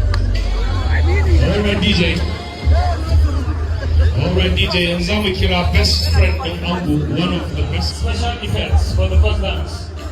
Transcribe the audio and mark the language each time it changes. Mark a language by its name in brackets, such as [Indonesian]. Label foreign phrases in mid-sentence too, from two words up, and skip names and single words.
[English] All right, D J. All right, [Hausa] D J, yanzu za mu kira [English] best friend [Hausa] ɗin ango, [English] one of the best special effects for the first dance.